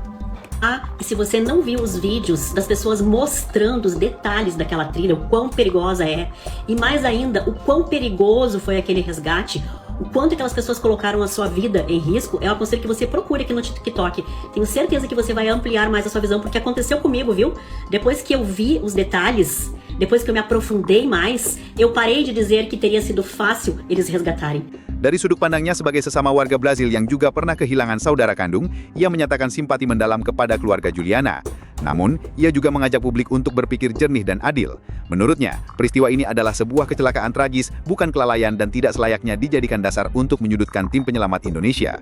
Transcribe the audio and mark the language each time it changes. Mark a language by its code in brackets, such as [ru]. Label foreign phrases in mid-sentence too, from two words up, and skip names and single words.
[pt] Ah, e se você não viu os vídeos das pessoas mostrando os detalhes daquela trilha, o quão perigosa é, e mais ainda, o quão perigoso foi aquele resgate, o quanto aquelas pessoas colocaram a sua vida em risco, eu aconselho que você procure aqui no TikTok. Tenho certeza que você vai ampliar mais a sua visão, porque aconteceu comigo, viu? Depois que eu vi os detalhes, depois que eu me aprofundei mais, eu parei de dizer que teria sido fácil eles resgatarem. [id] Dari sudut pandangnya sebagai sesama warga Brazil yang juga pernah kehilangan saudara kandung, ia menyatakan simpati mendalam kepada keluarga Juliana. Namun, ia juga mengajak publik untuk berpikir jernih dan adil. Menurutnya, peristiwa ini adalah sebuah kecelakaan tragis, bukan kelalaian dan tidak selayaknya dijadikan dasar untuk menyudutkan tim penyelamat Indonesia.